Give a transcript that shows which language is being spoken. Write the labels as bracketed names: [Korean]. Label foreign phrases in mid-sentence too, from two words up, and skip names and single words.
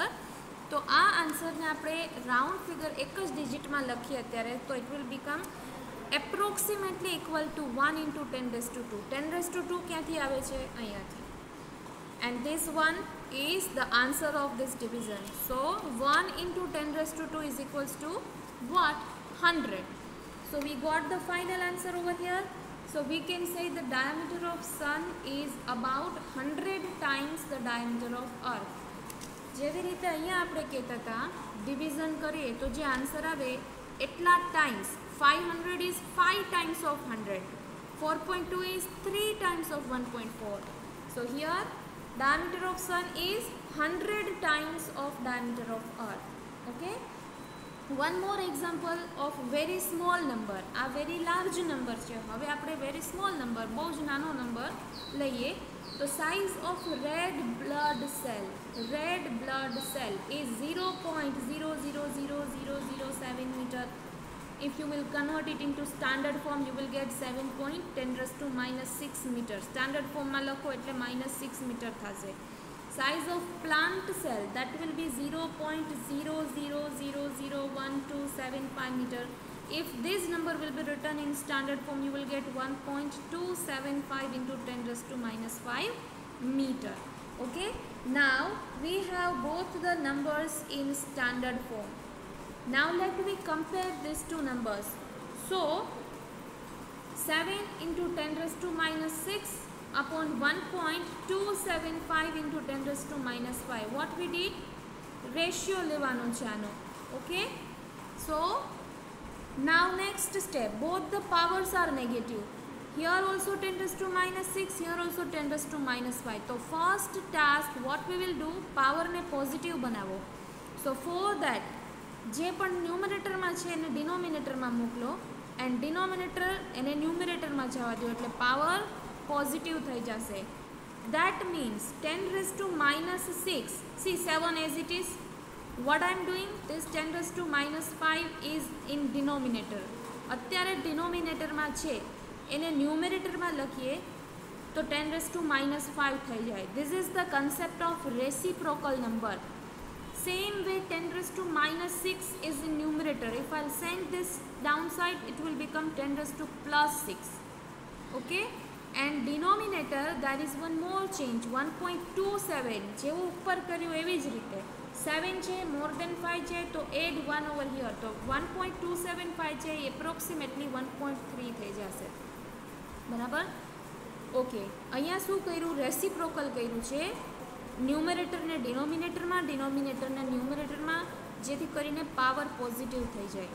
[Gujarati] તો આ આન્સરને આપણે [English] round figure [Gujarati] એક જ ડિજિટમાં લખીએ અત્યારે, તો [English] it will become approximately equal to 1 into 10 raised to 2. 10 raised to 2 [Gujarati] ક્યાંથી આવે છે? અહીંયાથી. [English] And this one is the answer of this division. So 1 into 10 raised to 2 is equals to what? 100. So we got the final answer over here. So we can say the diameter of sun is about 100 times the diameter of earth. [Gujarati] જેવી રીતે અહીંયા આપણે કહેતા હતા ડિવિઝન કરીએ તો જે આન્સર આવે એટલા ટાઈમ્સ. [English] 500 is 5 times of 100. 4.2 is 3 times of 1.4. So here diameter of sun is 100 times of diameter of earth. Okay, one more example of very small number. આ very large number [Gujarati] છે. હવે આપણે [English] very small number, [Gujarati] બહુ જ નાનો નંબર લઈએ તો [English] size of red blood cell is 0.000007 meter. If you will convert it into standard form, you will get 7.10⁻⁻6 meter. Standard form [Gujarati] માં લખો એટલે -6 meter થશે. [English] Size of plant cell, that will be 0.00001275 meter. If this number will be written in standard form, you will get 1.275 into 10⁻⁵ meter. Okay, now we have both the numbers in standard form. Now let me compare these two numbers. So 7 into 10⁻⁻6 upon 1.275 into 10⁻⁵. What we did? [Gujarati] Ratio લેવાનો છે આનો. [English] Okay, so now next step, both the powers are negative. Here also 10⁻⁻6, here also 10⁻⁻5. So first task what we will do, power ને positive બનાવો. So for that, [Gujarati] જે પણ ન્યુમરેટરમાં છે એને ડિનોમિનેટરમાં મોકલો એન્ડ ડિનોમિનેટર એને ન્યુમરેટરમાં જવા દો એટલે પાવર પોઝિટિવ થઈ જશે. [English] That means 10⁻⁻6, see 7 as it is. What I am doing, this 10⁻⁻5 is in denominator. [Gujarati] અત્યારે ડિનોમિનેટરમાં છે એને ન્યુમરેટરમાં લખીએ તો 10⁻⁻5 થઈ જાય. [English] This is the concept of reciprocal number. Same way 10⁻⁻6 is in numerator. If I'll send this downside, it will become 10⁻+6. Okay, and denominator, there is one more change, 1.27. [Gujarati] જેવું ઉપર કર્યું એવી જ રીતે 7 છે, [English] more than 5 [Gujarati] છે તો [English] add 1 over here. [Gujarati] તો 1.275 છે approximately 1.3 થઈ જશે. બરાબર? ઓકે, અહીંયા શું કર્યું? રેસિપ્રોકલ કર્યું છે. ન્યુમરેટરને ડિનોમિનેટરમાં, ડિનોમિનેટરને ન્યુમરેટરમાં, જેથી કરીને પાવર પોઝિટિવ થઈ જાય.